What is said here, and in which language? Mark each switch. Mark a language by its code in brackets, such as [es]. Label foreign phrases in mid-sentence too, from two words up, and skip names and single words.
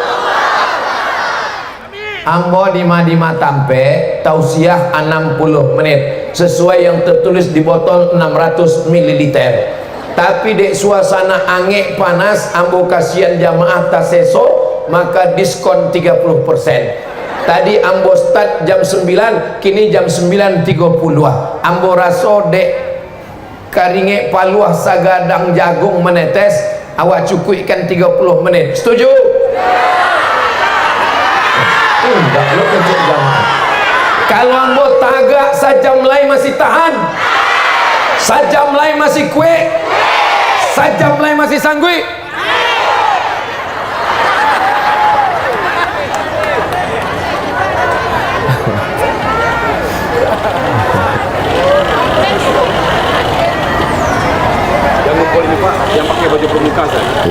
[id] Ambo di Madinah Tampe tausiah 60 menit sesuai yang tertulis di botol 600 ml. [min] Tapi dek suasana angin panas, ambo kasihan jamaah taseso, maka diskon 30%. Tadi ambo start jam 9, kini jam 9.30. Ambo raso dek karinge paluah sagadang jagung menetes, awak cukuikan 30 menit. [id] Setuju? Enggak, lo kecil jamaah. [min] Kalau ambo tagak sajam lain masih tahan, sajam lain masih kue, sajam lain masih sanggui. [id] Yang ngumpul ini Pak, yang pakai baju pramuka kan? Iya.